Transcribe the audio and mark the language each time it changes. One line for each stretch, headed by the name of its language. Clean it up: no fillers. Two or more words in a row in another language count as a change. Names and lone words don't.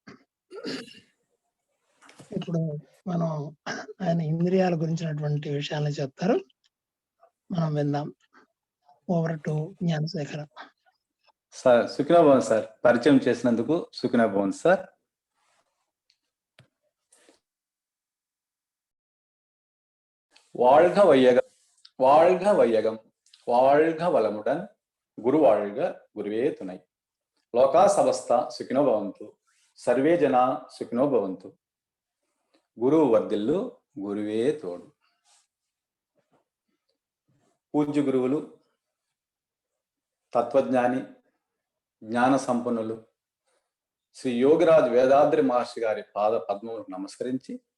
Telugu: ఇప్పుడు మనం ఆయన ఇంద్రియాల గురించినటువంటి విషయాలను చెప్తారు, మనం విందాం.
English: over to
Telugu: జ్ఞానశేఖర. సార్ సుఖనోభవం సార్. పరిచయం చేసినందుకు సుఖనోభవం సార్.
Tamil: வாழ்க வையகம், வாழ்க வையகம், வாழ்க வளமுடன், குரு வாழ்க, குருவே துணை.
Sanskrit: लोका समस्त सुखिनो भवन्तु, सर्वे जना सुखिनो भवन्तु.
Telugu: గురువు వర్ధిల్లు, గురువే తోడు. పూజ్య గురువులు తత్వజ్ఞాని, జ్ఞాన సంపన్నులు శ్రీ యోగిరాజ్ వేదాద్రి మహర్షి గారి పాద పద్మములకు నమస్కరించి,